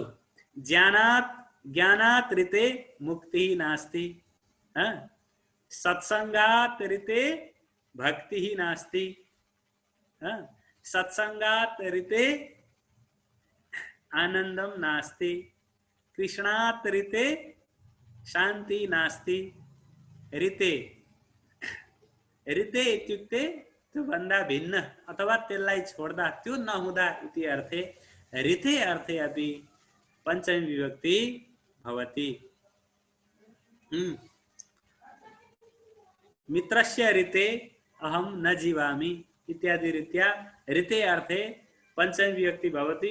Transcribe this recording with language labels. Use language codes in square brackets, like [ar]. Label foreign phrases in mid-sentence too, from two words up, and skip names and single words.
[sa] ज्ञानात् ज्ञानात् ऋते मुक्तिः नास्ति, सत्संगात् ऋते भक्तिः नास्ति, सत्संगात् ऋते आनंदम नास्ति, कृष्णात् ऋते शांति नास्ति। ऋते, ऋते इत्युक्ते [ne] त्यो भन्दा भिन्न अथवा त्यसलाई छोड्दा, त्यो नहुँदा [sa] इति अर्थे ऋते अर्थे अपि पंचमी विभक्ति भवति। मित्रस्य ऋते अहम न जीवामि इत्यादि रीत्या ऋते अर्थे पंचमी विभक्ति भवति।